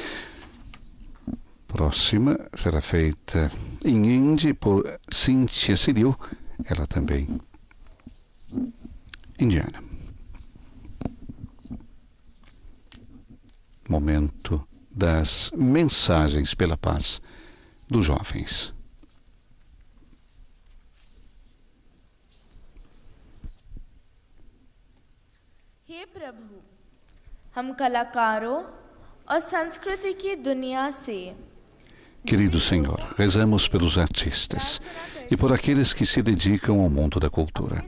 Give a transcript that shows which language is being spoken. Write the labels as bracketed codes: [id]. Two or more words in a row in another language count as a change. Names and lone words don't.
[pt] Próxima será feita em hindi por Cíntia Ciril, ela também indiana. Momento das mensagens pela paz dos jovens. [hi] हे प्रभु, हम कलाकारों और संस्कृति की दुनिया से [pt] Querido Senhor, rezamos pelos artistas e por aqueles que se dedicam ao mundo da cultura.